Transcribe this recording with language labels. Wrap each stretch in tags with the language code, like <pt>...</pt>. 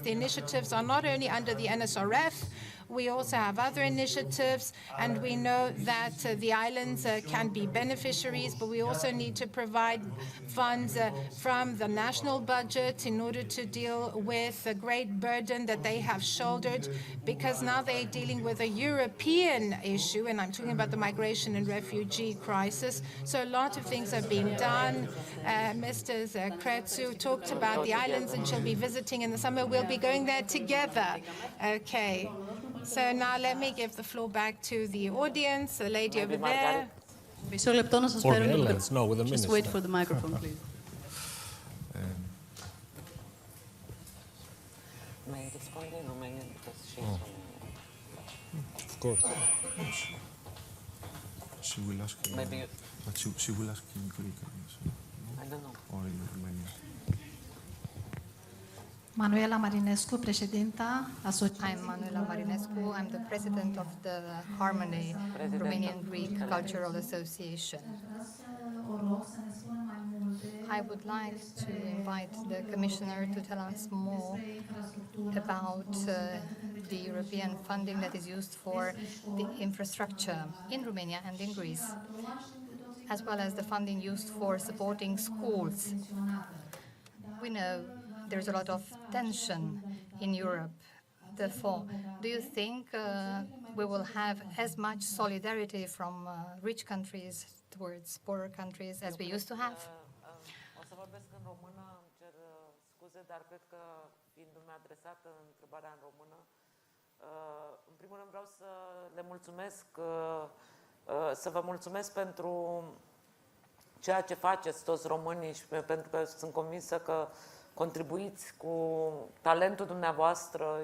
<en>The initiatives are not only under the NSRF, we also have other initiatives, and we know that the islands can be beneficiaries, but we also need to provide funds from the national budget in order to deal with the great burden that they have shouldered, because now they're dealing with a European issue, and I'm talking about the migration and refugee crisis. So a lot of things are being done. Mr. Crețu talked about the islands, and she'll be visiting in the summer. We'll be going there together. Okay. So now let me give the floor back to the audience, the lady over there.</en> <el>Μισό λεπτό να σας φέρουν το μικρόφωνο.</el> <en>Just wait for the microphone, please. May I respond in Romanian because she's Romanian? Of course. She will ask. Maybe. But she will ask in Greek. I don't know. Or in Romanian.</en> <ro>Manuela Marinescu, președinta Asociației.</ro> <en>I'm Manuela Marinescu. I'm the president of the Harmony Romanian Greek Cultural Association. I would like to invite the Commissioner to tell us more about the European funding that is used for the infrastructure in Romania and in Greece, as well as the funding used for supporting schools. We know there's a lot of tension in Europe. Therefore, do you think we will have as much solidarity from rich countries towards poorer countries as we used to have?</en> <ro>O să vorbesc în română, îmi cer scuze, dar cred că fiindu-mi adresată întrebarea în română, în primul rând vreau să le mulțumesc, să vă mulțumesc pentru ceea ce faceți toți românii și pentru că sunt convinsă că contribuiți cu talentul dumneavoastră.</ro>